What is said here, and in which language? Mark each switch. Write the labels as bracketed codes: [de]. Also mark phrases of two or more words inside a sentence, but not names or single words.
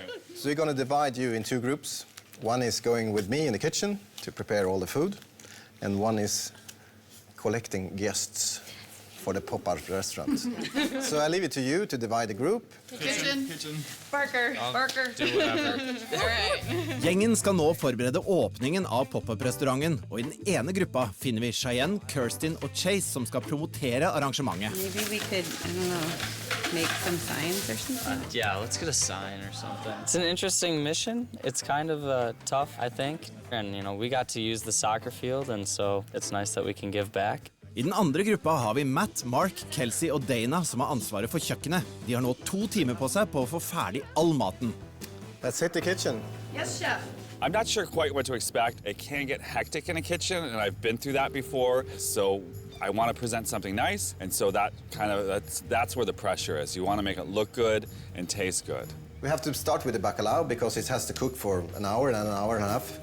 [en] So we're going to divide you in two groups. One is going with me in the kitchen to prepare all the food, and one is collecting guests for the pop-up restaurant. So I leave it to you to divide the group. Kitchen. Barker. Barker. Do whatever. All right. [no] Gjengen skal nå forberede åpningen av pop-up-restauranten, og i den ene gruppa finner vi Cheyenne, Kirstin og Chase som skal promotere arrangementet. [en] Maybe we could, I don't know, make some signs or something? Yeah, let's get a sign or something. It's an interesting mission. It's kind of tough, I think. And, you know, we got to use the soccer field, and so it's nice that we can give back. [no] I den andre gruppa har vi Matt, Mark, Kelsey og Dana som har ansvaret for kjøkkenet. De har nå 2 timer på seg på å få ferdig all maten. [en] Let's hit the kitchen. Yes, chef. I'm not sure quite what to expect. It can get hectic in a kitchen, and I've been through that before. So I want to present something nice, and so that's where the pressure is. You want to make it look good and taste good. We have to start with the bacalao because it has to cook for an hour and an hour and a half.